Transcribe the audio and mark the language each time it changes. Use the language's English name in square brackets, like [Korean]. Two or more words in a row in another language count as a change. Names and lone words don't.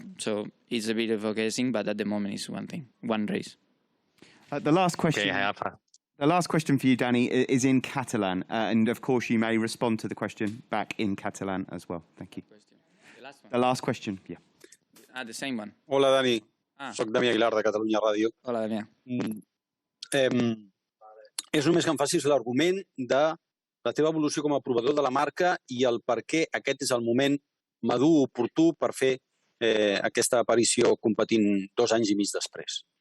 [English] So it's a bit of a guessing, but at the moment it's one thing, one race. The last question. Okay, the last question for you, Dani, is in Catalan, and of course you may respond to the question back in Catalan as well. Thank you. last one. The last question, yeah. The same one. [Catalan] Hola, Dani. Ah. Soc Damià Aguilar, de Catalunya Ràdio. Hola, Damià. És només que em facis l'argument de la teva evolució com a provador de la marca i el per què aquest és el moment madur, oportú, per fer aquesta aparició competint 2 anys i mig després.